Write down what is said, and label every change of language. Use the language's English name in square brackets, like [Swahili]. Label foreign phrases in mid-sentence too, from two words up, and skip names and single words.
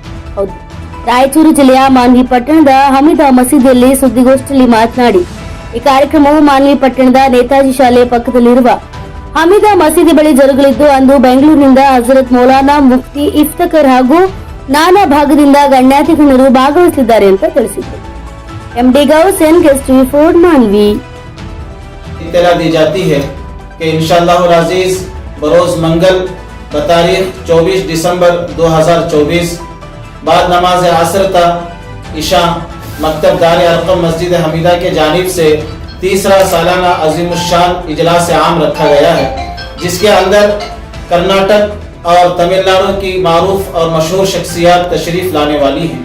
[Kannada] ಹೌದು, ರಾಯಚೂರು ಜಿಲ್ಲೆಯ ಮಾನ್ವಿ ಪಟ್ಟಣದ ಹಮೀದಾ ಮಸೀದಿಯಲ್ಲಿ ಸುದ್ದಿಗೋಷ್ಠಿಯಲ್ಲಿ ಮಾತನಾಡಿ, ಈ ಕಾರ್ಯಕ್ರಮವು ಮಾನ್ವಿ ಪಟ್ಟಣದ ನೇತಾಜಿ ಶಾಲೆಯ ಪಕ್ಕದಲ್ಲಿರುವ ಹಮೀದಾ ಮಸೀದಿ ಬಳಿ ಜರುಗಲಿದ್ದು, ಅಂದು ಬೆಂಗಳೂರಿನಿಂದ ಹಜರತ್ ಮೌಲಾನಾ ಮುಫ್ತಿ ಇಫ್ತಕರ್ ಹಾಗೂ ನಾನಾ ಭಾಗದಿಂದ ಗಣ್ಯಾತಿಗಣ್ಯರು ಭಾಗವಹಿಸಲಿದ್ದಾರೆ ಅಂತ ತಿಳಿಸಿದರು. [English] MD Gous and guest report Manvi [Urdu] اطلاع دی جاتی ہے کہ ان شاء اللہ عزیز بروز منگل بتاریخ 24 دسمبر 2024 بعد نماز عصر تا عشاء مکتب دار ارقم مسجد حمیدہ کے جانب سے تیسرا سالانہ عظیم الشان اجلاس عام رکھا گیا ہے، جس کے اندر کرناٹک اور تمل ناڈو کی معروف اور مشہور شخصیات تشریف لانے والی ہیں.